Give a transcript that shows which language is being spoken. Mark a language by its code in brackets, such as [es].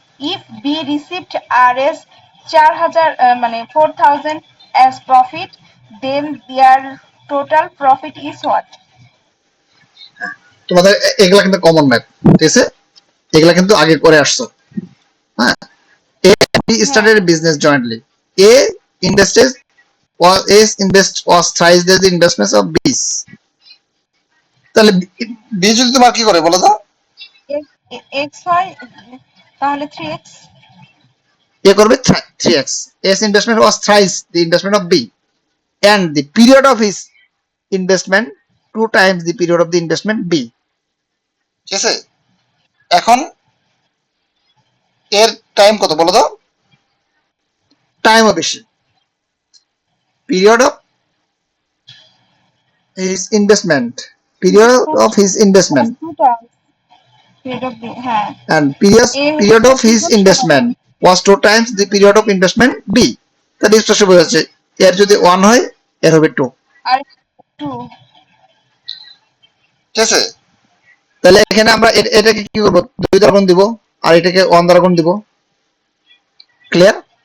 [en] If B received RS 4,000 as profit, then their total profit is what? [bn] তোমাদের এগুলা কিন্তু common math, ঠিক আছে, এগুলা কিন্তু আগে করে আসছো। [en] হ্যাঁ, A and B [bn] হ্যাঁ [en] started a business jointly. A invested A's invest was thrice the investments of B's. [bn] তাহলে বি যদি তোমার কি করে বলো তো, x হয় তাহলে 3x এ করবে 3x, [en] A's investment was thrice the investment of B and the period of his investment 2 times the period of the investment B, [bn] ঠিক আছে। এখন এর টাইম কত বলো তো, টাইমও বেশি, [en] period of his investment, [bn] period of his investment [en] 2 times period of B হ্যাঁ and A period [bn] হচ্ছে [en] of his investment was 2 times the period of investment B। [bn] তাহলে স্পষ্ট বোঝা যাচ্ছে এর যদি 1 হয় এর হবে 2, আর 2 ঠিক আছে। তাহলে এখানে আমরা এটাকে কি করব 2 দ্বারা গুণ দিব আর এটাকে 1 দ্বারা গুণ দিব, ক্লিয়ার।